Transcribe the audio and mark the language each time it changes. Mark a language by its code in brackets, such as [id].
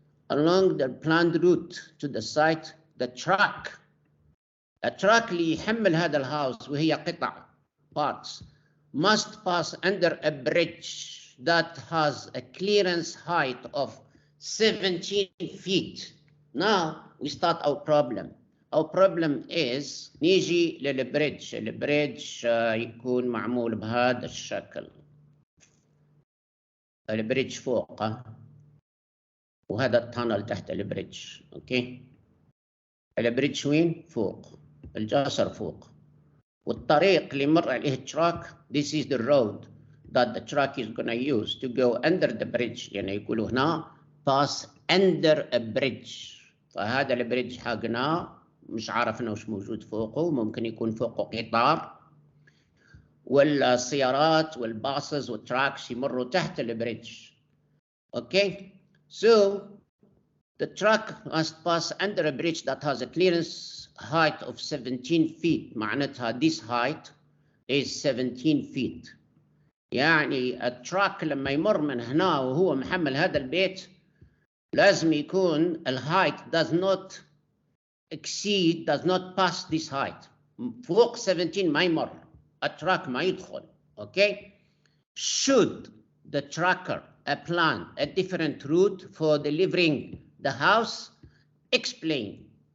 [en] Along the planned route to the site, the truck [ar] اللي يحمل هذا الهاوس وهي قطع [en] parts must pass under a bridge that has a clearance height of 17 feet. Now we start our problem. our problem is [ar] نيجي للبريدج. البريدج يكون معمول بهذا الشكل. البريدج فوق وهذا التانل تحت البريدج. اوكي، البريدج وين؟ فوق، الجسر فوق، والطريق اللي مر عليه التراك [en] this is the road that the truck is gonna use to go under the bridge. [ar] يعني يقولوا هنا [en] pass under a bridge. [ar] فهذا البريدج حقنا مش عارفنا وش موجود فوقه، ممكن يكون فوقه قطار، والسيارات والباصز والتراكس يمروا تحت البريدج. [en] Okay, so the truck must pass under a bridge that has a clearance height of 17 feet. [ar] معناتها [en] this height is 17 feet. [ar] يعني التراك لما يمر من هنا وهو محمل هذا البيت لازم يكون الهايت [en] does not exceed, does not pass this height. [ar] فوق 17 ما يمر، التراك ما يدخل. [en] Okay, should the tracker plan a different route for delivering the house, explain.